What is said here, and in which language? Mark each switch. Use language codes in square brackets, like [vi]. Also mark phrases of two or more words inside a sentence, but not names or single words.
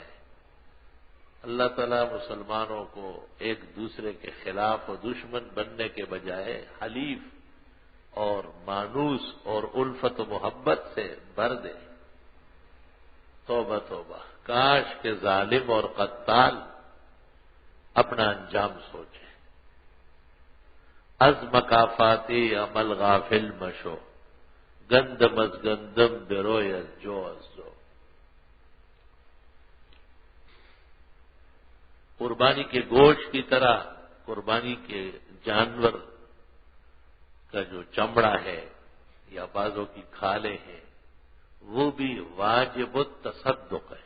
[ur] اللہ تعالیٰ مسلمانوں کو ایک دوسرے کے خلاف و دشمن بننے کے بجائے حلیف اور مانوس اور الفت و محبت سے بھر دے. توبہ توبہ. کاش کے ظالم اور قتال اپنا انجام سوچے. [fa] از مکافاتی عمل غافل مشو، گندم از گندم بروی از جو از جو. [ur] قربانی کے گوشت کی طرح قربانی کے جانور کا جو چمڑا ہے یا بازوں کی کھالیں ہیں وہ بھی واجب التصدق ہے.